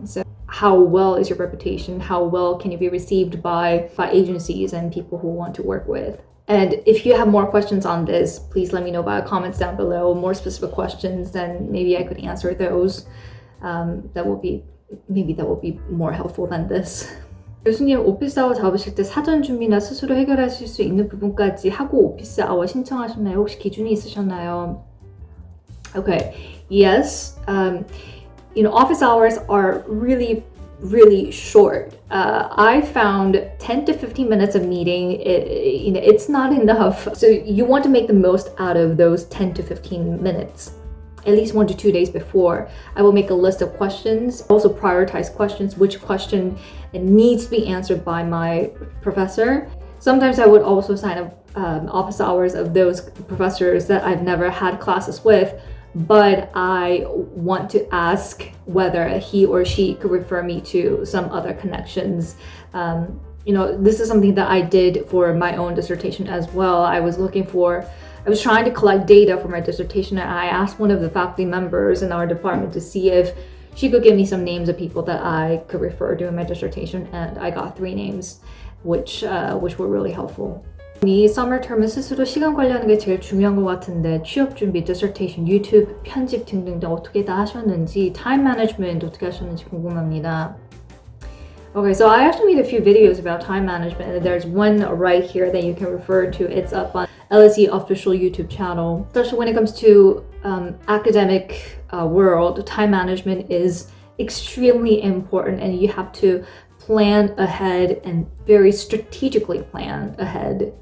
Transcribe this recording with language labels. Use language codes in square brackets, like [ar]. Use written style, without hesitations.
[en] So how well is your reputation? How well can you be received by agencies and people who want to work with? And if you have more questions on this, please let me know by comments down below, more specific questions, then maybe I could answer those. That will be more helpful than this. [ko] 교수님, 오피스 아워 잡으실 때 사전 준비나 스스로 해결하실 수 있는 부분까지 하고 오피스 아워 신청하셨나요? 혹시 기준이 있으셨나요? [en] Okay, yes. Office hours are really short. I found 10 to 15 minutes of meeting, it's not enough. So you want to make the most out of those 10 to 15 minutes. At least 1 to 2 days before, I will make a list of questions, also prioritize questions, which question needs to be answered by my professor. Sometimes I would also sign up office hours of those professors that I've never had classes with, but I want to ask whether he or she could refer me to some other connections. This is something that I did for my own dissertation as well. I was trying to collect data for my dissertation, and I asked one of the faculty members in our department to see if she could give me some names of people that I could refer to in my dissertation, and I got 3 names, which were really helpful. [ko] 이 summer term은 스스로 시간 관리하는 게 제일 중요한 것 같은데 취업 준비, dissertation, 유튜브 편집 등등 어떻게 다 하셨는지, time management 어떻게 하셨는지 궁금합니다. [en] Okay, so I actually made a few videos about time management, and there's one right here that you can refer to. It's up on LSE official YouTube channel. Especially when it comes to academic world, time management is extremely important, and you have to plan ahead and very strategically plan ahead.